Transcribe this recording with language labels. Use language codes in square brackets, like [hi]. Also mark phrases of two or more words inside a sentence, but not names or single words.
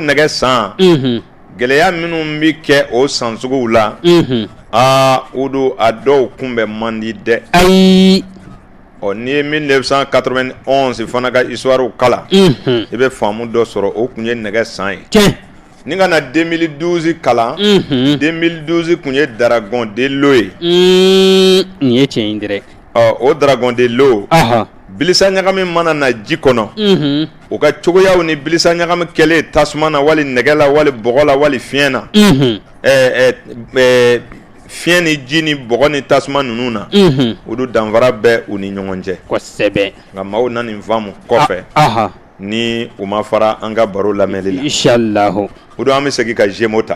[bm] nɛgɛ san gɛlɛya minnu bɛ kɛ o san suguw la o don a dɔw kunbɛn man di dɛ ayi n'i ye 1991 fana ka histoire kala i bɛ faamu dɔ sɔrɔ o tun ye nɛgɛ san ye ni ka na 2012 kalan 2012 tun ye [fr] dragon de l'eau [bm] ye nin ye tiɲɛ ye dɛrɛ o [fr] dragon de l'eau [bm] bilisa ɲagami mana na ji kɔnɔ o ka cogoyaw ni bilisa ɲagami kɛlen tasuma na wali nɛgɛ la wali bɔgɔ la wali fiɲɛ na fiɲɛ ni ji ni bɔgɔ ni tasuma ninnu na o don danfara bɛ u ni ɲɔgɔn cɛ kosɛbɛ nka maaw na nin faamu kɔfɛ ni u ma fara an ka baro lamɛnli la inshallah o don an bɛ segin ka Gémeaux ta